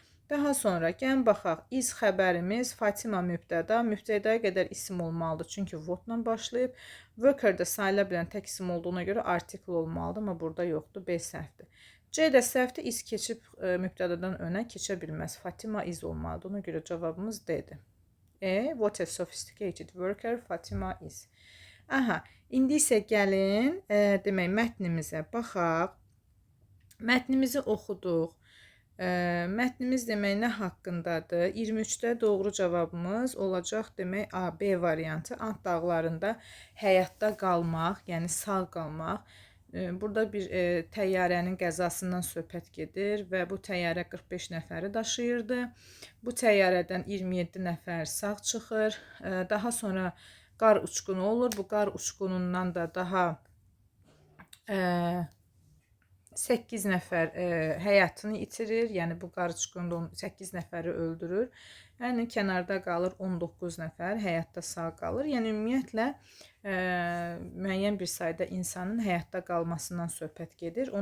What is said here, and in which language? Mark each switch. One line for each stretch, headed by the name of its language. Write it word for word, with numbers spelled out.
Azerbaijani: Daha sonra gəlin baxaq. Is xəbərimiz Fatima mübtəda. Mübtədaya qədər isim olmalıdır, çünki votla başlayıb. Worker də sayıla bilən tək isim olduğuna görə article olmalıdır, amma burada yoxdur. B səhvdir. C də səhvdir. Is keçib e, mübtədadan önə keçə bilməz. Fatima is olmalıdır. Ona görə cavabımız D-dir.
English: E, what a sophisticated worker Fatima is.
Azerbaijani: Aha, indi isə gəlin, e, demək mətnimizə baxaq. Mətnimizi oxuduq. E, mətnimiz demək nə haqqındadır? iyirmi üçdə doğru cavabımız olacaq demək A, B variantı. Ant dağlarında həyatda qalmaq, yəni sağ qalmaq. E, Burada bir e, təyyarənin qəzasından söhbət gedir və bu təyyarə qırx beş nəfəri daşıyırdı. Bu təyyarədən iyirmi yeddi nəfər sağ çıxır. E, Daha sonra qar uçqunu olur. Bu qar uçqunundan da daha e, səkkiz nəfər e, həyatını itirir, yəni bu qarışqında səkkiz nəfəri öldürür. Yəni kənarda qalır on doqquz nəfər, həyatda sağ qalır. Yəni ümumiyyətlə e, müəyyən bir sayda insanın həyatda qalmasından söhbət gedir.